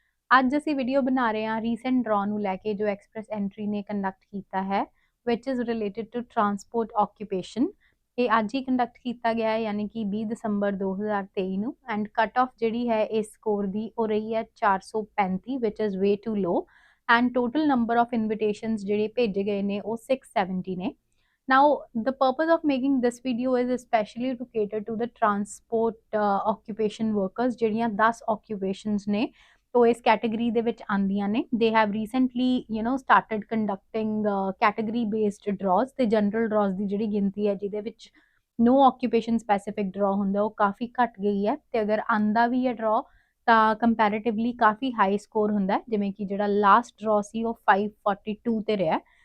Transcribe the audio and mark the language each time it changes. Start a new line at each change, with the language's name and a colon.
Punjabi: ਅੱਜ ਅਸੀਂ ਵੀਡੀਓ ਬਣਾ ਰਹੇ ਹਾਂ ਰੀਸੈਂਟ ਡਰਾ ਨੂੰ ਲੈ ਕੇ ਜੋ ਐਕਸਪ੍ਰੈਸ ਐਂਟਰੀ ਨੇ ਕੰਡਕਟ ਕੀਤਾ ਹੈ
English: Which is related to transport occupation.
Punjabi: ਇਹ ਅੱਜ ਹੀ ਕੰਡਕਟ ਕੀਤਾ ਗਿਆ ਹੈ ਯਾਨੀ ਕਿ 20 ਦਸੰਬਰ 2023 ਨੂੰ ਐਂਡ ਕੱਟ ਆਫ ਜਿਹੜੀ ਹੈ ਇਸ ਸਕੋਰ ਦੀ ਉਹ ਰਹੀ ਹੈ 435
English: which is way too low
Punjabi: and
English: total number of invitations
Punjabi: ਜਿਹੜੇ ਭੇਜੇ ਗਏ ਨੇ ਉਹ 670 ਨੇ।
English: Now, the purpose of making this video is especially to cater to the transport occupation workers,
Punjabi: ਜਿਹੜੀਆਂ 10 occupations ਨੇ तो इस category ਦੇ ਵਿੱਚ ਆਂਦੀਆਂ ਨੇ।
English: They have recently, started conducting category based draws
Punjabi: ਤੇ general draws ਦੀ ਜਿਹੜੀ ਗਿਣਤੀ ਹੈ ਜਿਹਦੇ ਵਿੱਚ
English: no occupation specific draw
Punjabi: ਹੁੰਦਾ ਉਹ ਕਾਫੀ ਘਟ ਗਈ ਹੈ ਤੇ ਅਗਰ ਆਂਦਾ ਵੀ ਹੈ draw ਤਾਂ comparatively ਕਾਫੀ high score ਹੁੰਦਾ ਹੈ ਜਿਵੇਂ ਕਿ ਜਿਹੜਾ last draw ਸੀ ਉਹ 542 ਤੇ ਰਿਹਾ।